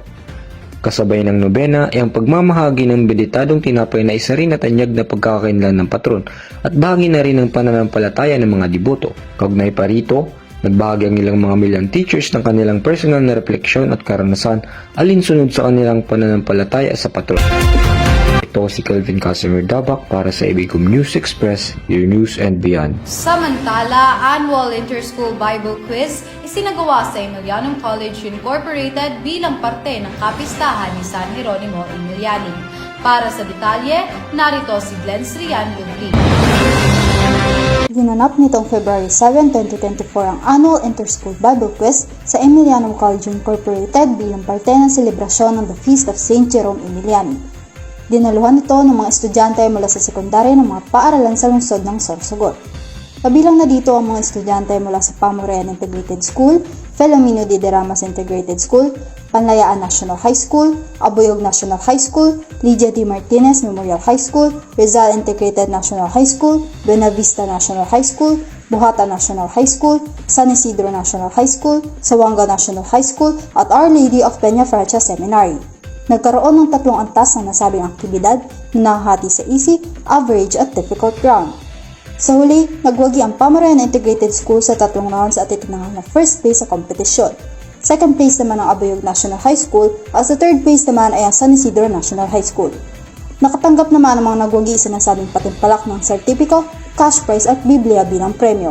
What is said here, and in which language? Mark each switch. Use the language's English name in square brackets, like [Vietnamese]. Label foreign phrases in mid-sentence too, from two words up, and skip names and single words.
[Filipino] Kasabay ng nobena ay ang pagmamahagi ng benditadong tinapay na isa rin at anyag na pagkakainlan ng patron at bahagi na rin ng pananampalataya ng mga deboto. Kaugnay pa rito, nagbahagi ang ilang mga milyang teachers ng kanilang personal na refleksyon at karanasan alinsunod sa kanilang pananampalataya sa patron. Ito si Kelvin Casimir Dabak para sa ABCom News Express, [English] your news and beyond. [Filipino] Samantala, Annual Inter-School Bible Quiz isinagawa sa Emilianum College Incorporated bilang parte ng kapistahan ni San Jeronimo Emiliani. Para sa detalye, narito si Glenn Srian Lubli. Ginanap nitong February 7, 2024 ang Annual Inter-School Bible Quiz sa Emilianum College Incorporated bilang parte ng selebrasyon ng The Feast of St. Jerome Emiliani. Dinaluhan ito ng mga estudyante mula sa sekundarya ng mga paaralan sa lungsod ng Sorsogon. Kabilang na dito ang mga estudyante mula sa Pamorean Integrated School, Filomeno de Ramas Integrated School, Panlayaan National High School, Abuyog National High School, Lydia D. Martinez Memorial High School, Rizal Integrated National High School, Buena Vista National High School, Buhata National High School, San Isidro National High School, Sawanga National High School, at Our Lady of Peñafrancia Seminary. Nagkaroon ng 3 antas ng nasabing aktibidad na nahahati sa [English] easy, average [Filipino] at [English] difficult round. [Filipino] Sa huli, nagwagi ang Pamorean Integrated School sa 3 rounds at itinanghal na [English] first place [Filipino] sa kompetisyon. [English] Second place [Filipino] naman ang Abuyog National High School at sa [English] third place [Filipino] naman ay ang San Isidro National High School. Nakatanggap naman ang mga nagwagi sa nasabing patimpalak ng sertipiko, [English] cash prize [Filipino] at Biblia bilang premyo.